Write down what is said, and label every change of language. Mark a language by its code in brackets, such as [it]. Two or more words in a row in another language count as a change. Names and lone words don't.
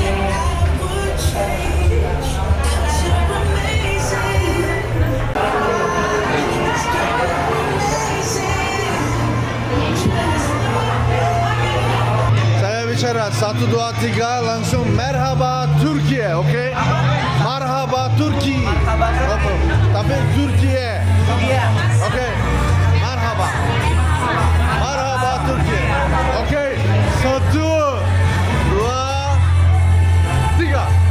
[id] saya bicara 1, 2, 3 langsung [tr] merhaba Türkiye, [id] oke? [tr] Merhaba Turki. [id] Tapi Türkiye. Oke. [tr] Merhaba. Merhaba Türkiye. [id] Oke. 1, 2, 3.